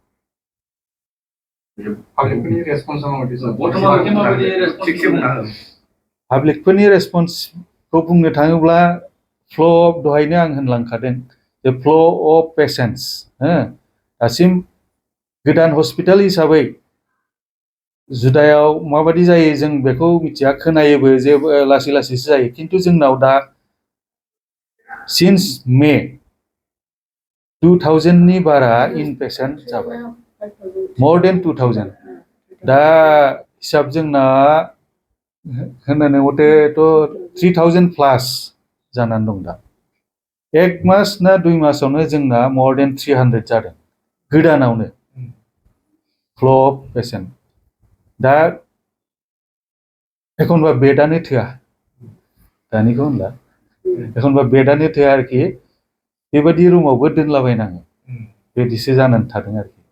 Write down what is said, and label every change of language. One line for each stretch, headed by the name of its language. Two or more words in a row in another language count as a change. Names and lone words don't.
Bodo: पाब्लिकफोरनि रेसपन्सखौ बुंनो थाङोब्ला
English: flow of
Bodo: दहायनो आं होनलांखादों जे
English: flow of patients
Bodo: दासिम गोदान हस्पिटाल हिसाबै जुदायाव माबायदि जायो जों बेखौ मिथिया खोनायोबो जे लासै लासैसो जायो किन्तु जोंनाव दा
English: since May
Bodo: 2000 नि बारा
English: in patient
Bodo: जाबाय
English: more than
Bodo: 2000 दा हिसाब जोंना होननानै मथेथ' 3000 प्लास जानानै दं दा एक मास ना 2 मासावनो जोंना
English: more than
Bodo: 300 जादों गोदानावनो
English: flow of patient
Bodo: दा एखनबा बेडआनो थोआ दानिखौ होनला एखनबा बेडआनो थोआ आरोखि बेबायदि रुमावबो दोनलाबायनाङो बेबायदिसो जानानै थादों आरोखि